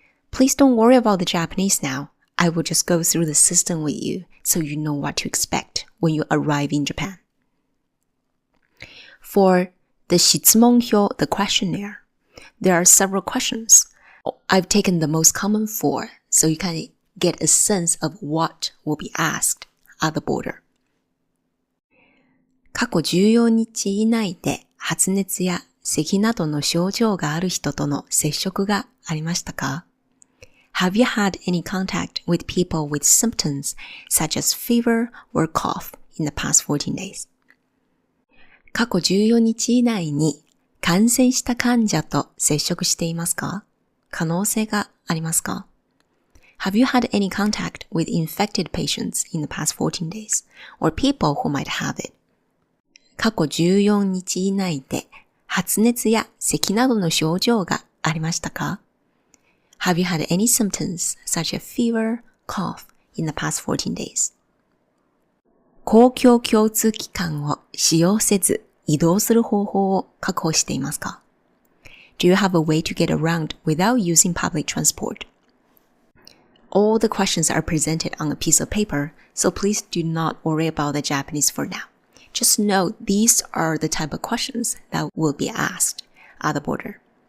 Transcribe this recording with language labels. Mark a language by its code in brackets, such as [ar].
[en] Please don't worry about the Japanese now. I will just go through the system with you so you know what to expect when you arrive in Japan. For the 質問票, the questionnaire, there are several questions. I've taken the most common 4, so you can get a sense of what will be asked at the border. [ja] 過去14日以内で発熱や咳などの症状がある人との接触がありましたか? [en] Have you had any contact with people with symptoms such as fever or cough in the past 14 days? [ja] 過去14日以内に感染した患者と接触していますか? 可能性がありますか? [en] Have you had any contact with infected patients in the past 14 days or people who might have it? [ja] 過去14日以内で発熱や咳などの症状がありましたか? [en] Have you had any symptoms such as fever, cough in the past 14 days? [ja] 公共交通機関を使用せず移動する方法を確保していますか? [en] Do you have a way to get around without using public transport? All the questions are presented on a piece of paper, so please do not worry about the Japanese for now. Just know these are the type of questions that will be asked at the border.